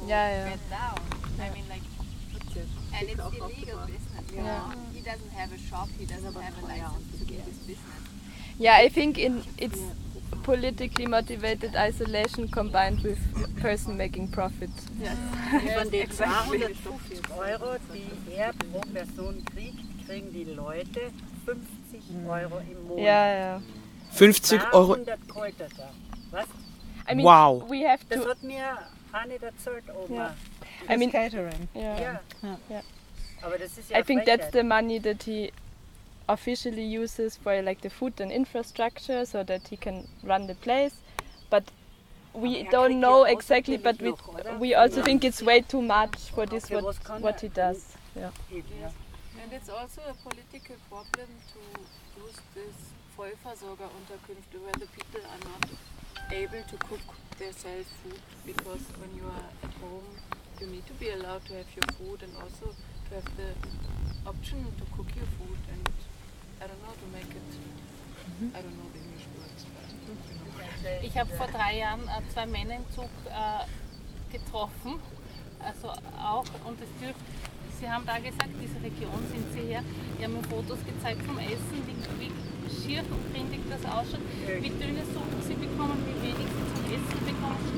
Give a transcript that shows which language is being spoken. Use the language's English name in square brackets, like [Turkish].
[English] yeah, yeah. get down. Yeah. I mean, like, and it's illegal business. Yeah, I think in it's politically motivated isolation combined with person making profit. Yes. [German] Von den 250 Euro, die er pro Person kriegt, kriegen die Leute 50 Euro im Monat. Ja, ja. 50 Euro? 200 Kräuter da. Was? [English] I mean, wow. We have to... [German] Das hat mir Hanne erzählt, Oma. [English] Yeah. I mean, catering. Yeah. Yeah. Yeah. Yeah. I think that's the money that he officially uses for like the food and infrastructure so that he can run the place. But we don't know exactly, but we also think it's way too much for this what he does. Yeah. And it's also a political problem to use this Vollversorgerunterkünfte where the people are not able to cook their self food, because when you are at home you need to be allowed to have your food and also to have the option to cook your food and I don't know to make it I don't know the English words, but [German] ich habe vor 3 Jahren zwei Männer im Zug getroffen, also auch, und es dürft, sie haben da gesagt, diese Region sind sie her, die haben mir Fotos gezeigt vom Essen, wie schier und rindig das ausschaut, wie dünne Suppen sie bekommen, wie wenig sie zum Essen bekommen.